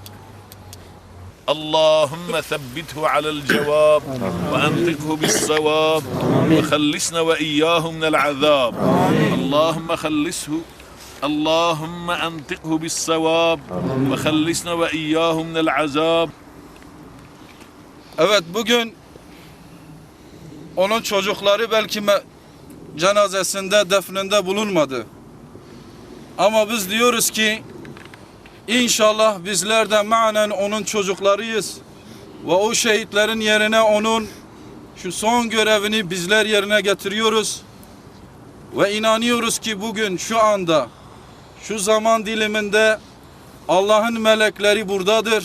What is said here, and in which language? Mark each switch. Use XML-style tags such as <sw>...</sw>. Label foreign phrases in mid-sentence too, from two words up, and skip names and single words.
<ar>اللهم ثبته على الجواب وأنطقه بالصواب وخلصنا وإياه من العذاب اللهم خلصه اللهم أنطقه بالصواب وخلصنا وإياه من العذاب.</ar> <tr>Evet, bugün onun çocukları belki cenazesinde, defninde bulunmadı. Ama biz diyoruz ki İnşallah bizler de manen onun çocuklarıyız ve o şehitlerin yerine onun şu son görevini bizler yerine getiriyoruz ve inanıyoruz ki bugün şu anda şu zaman diliminde Allah'ın melekleri buradadır.</tr>